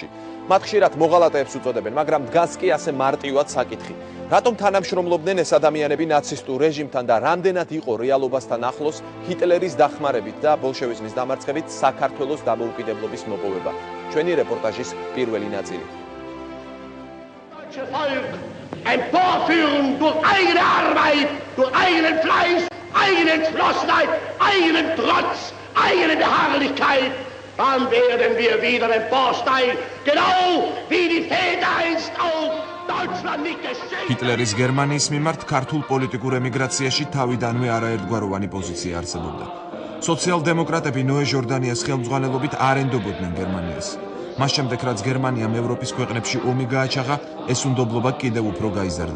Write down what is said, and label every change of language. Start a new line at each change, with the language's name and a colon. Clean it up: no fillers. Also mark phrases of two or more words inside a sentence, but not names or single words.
Georgian: მათ ხშირად მოღალატეებს უწოდებენ, მაგრამ დგას კი ასე მარტივად საკითხი. რატომ თანამშრომლობდნენ ეს ადამიანები ნაცისტურ რეჟიმთან და რამდენად იყო რეალობასთან ახლოს ჰიტლერის დახმარებით და ბოლშევიზმის დამარცხებით საქართველოს დამოუკიდებლობის მოპოვება? ჩვენი რეპორტაჟის პირველი ნაწილი.
German: Emporführen durch eigene Arbeit, durch eigenen Fleiß, eigene Entschlossenheit, eigenen Trotz, eigene Beharrlichkeit, dann werden wir wieder emporsteigen, genau wie die Väter einst auch Deutschland nicht geschenkt.
Georgian: ჰიტლერის გერმანიის მიმართ ქართულ პოლიტიკურ ემიგრაციაში თავიდანვე არაერთგვაროვანი პოზიცია არსებობდა. სოციალ-დემოკრატები ნოე ჟორდანიას ხელმძღვანელობით არ ენდობოდნენ გერმანიას. მას შემდეგ, რაც გერმანიამ ევროპის ქვეყნებში ომი გააჩაღა, ეს უნდობლობა კიდევ უფრო გაიზარდა.